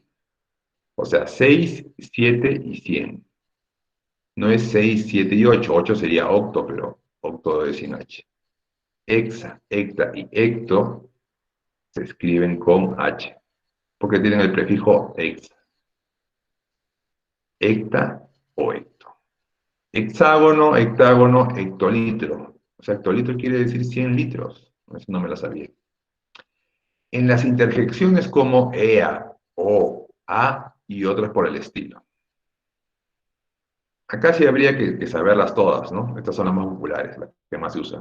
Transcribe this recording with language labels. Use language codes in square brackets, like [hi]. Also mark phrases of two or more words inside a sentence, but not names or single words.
[es] O sea, 6, 7 y 100. No es 6, 7 y 8. 8 sería octo, pero octo es sin H. Hexa, hecta y hecto se escriben con H, porque tienen el prefijo hexa. Hecta o hecto. Hexágono, hectágono, hectolitro. O sea, hectolitro quiere decir 100 litros. Eso no me lo sabía. En las interjecciones como EA, O, A y otras por el estilo. Acá sí habría que saberlas todas, ¿no? Estas son las más populares, las que más se usan.